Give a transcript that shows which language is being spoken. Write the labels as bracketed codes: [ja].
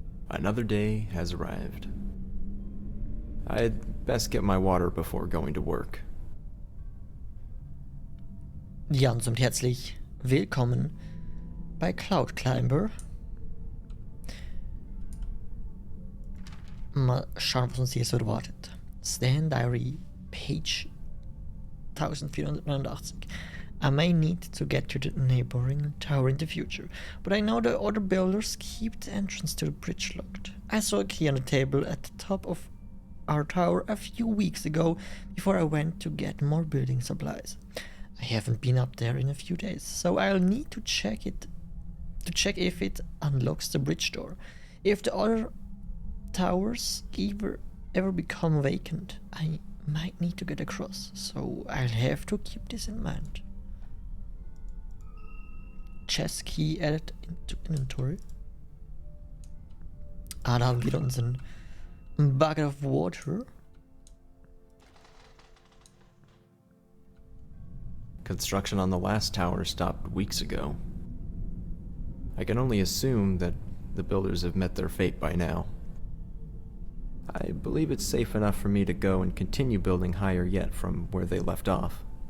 [en] Another day has arrived. I'd best get my water before going to work. [de] Ja, und somit herzlich willkommen bei Cloud Climber. Mal schauen, was uns hier so erwartet. [en] Stand Diary, Page 1489. I may need to get to the neighboring tower in the future, but I know the other builders keep the entrance to the bridge locked. I saw a key on the table at the top of our tower a few weeks ago before I went to get more building supplies. I haven't been up there in a few days, so I'll need to check if it unlocks the bridge door. If the other towers ever become vacant, I might need to get across, so I'll have to keep this in mind. Chest Key added into Inventory. [de] Da haben wir unseren Bucket of Water. [en] Construction on the last tower stopped weeks ago. I can only assume that the builders have met their fate by now. I believe it's safe enough for me to go and continue building higher yet from where they left off.